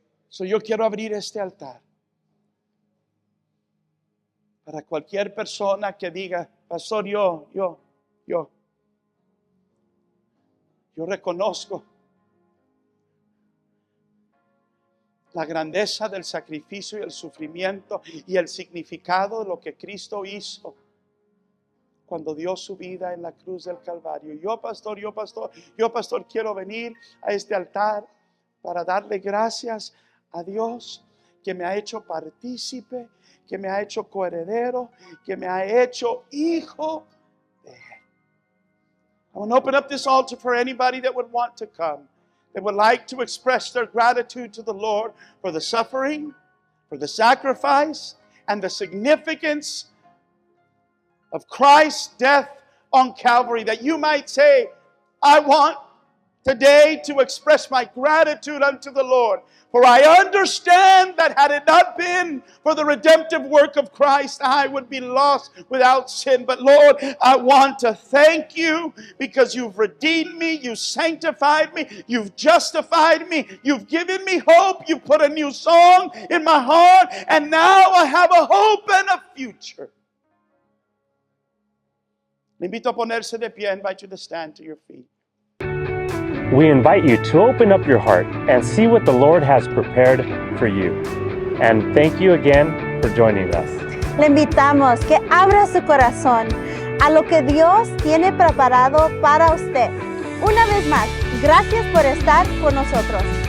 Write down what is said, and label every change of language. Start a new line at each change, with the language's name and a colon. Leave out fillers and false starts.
Spanish: Yo quiero abrir este altar para cualquier persona que diga: pastor, yo reconozco la grandeza del sacrificio y el sufrimiento y el significado de lo que Cristo hizo cuando dio su vida en la cruz del Calvario. Yo, pastor, quiero venir a este altar para darle gracias a Dios, que me ha hecho partícipe, que me ha hecho coheredero, que me ha hecho hijo de Él.
English: I want to open up this altar for anybody that would want to come, that would like to express their gratitude to the Lord for the suffering, for the sacrifice, and the significance of Christ's death on Calvary. That you might say, I want today to express my gratitude unto the Lord. For I understand that had it not been for the redemptive work of Christ, I would be lost without sin. But Lord, I want to thank you because you've redeemed me, you sanctified me, you've justified me, you've given me hope, you put a new song in my heart, and now I have a hope and a future.
Spanish: Le invito a ponerse de pie.
English: I invite you to stand to your feet. We invite you to open up your heart and see what the Lord has prepared for you. And thank you again for joining us.
Spanish: Le invitamos que abra su corazón a lo que Dios tiene preparado para usted. Una vez más, gracias por estar con nosotros.